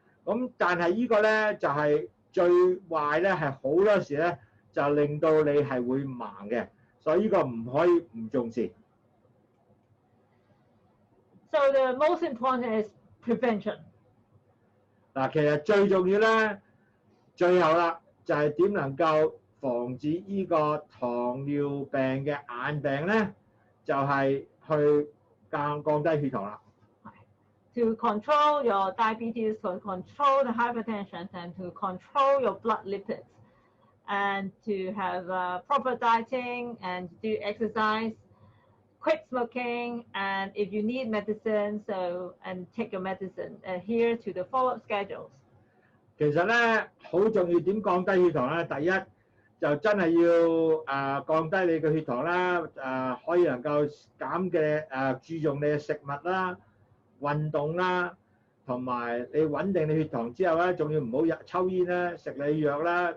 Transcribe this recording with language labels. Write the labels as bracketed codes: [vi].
[yue] 咁但係呢個咧就係最壞咧，係好多時咧就令到你係會盲嘅，所以呢個唔可以唔重視。 [en] So the most important is prevention. [yue] 嗱，其實最重要咧，最後啦，就係點能夠防止呢個糖尿病嘅眼病咧，就係去降低血糖啦。 [en] To control your diabetes, to control the hypertension, and to control your blood lipids, and to have proper dieting and do exercise, quit smoking, and if you need medicine, and take your medicine, adhere to the follow-up schedules. [yue] 其實咧，好重要點降低血糖咧？第一就真係要降低你嘅血糖啦，可以能夠減嘅注重你嘅食物啦、運動啦，同埋你穩定你血糖之後咧，仲要唔好抽煙啦、食你藥啦。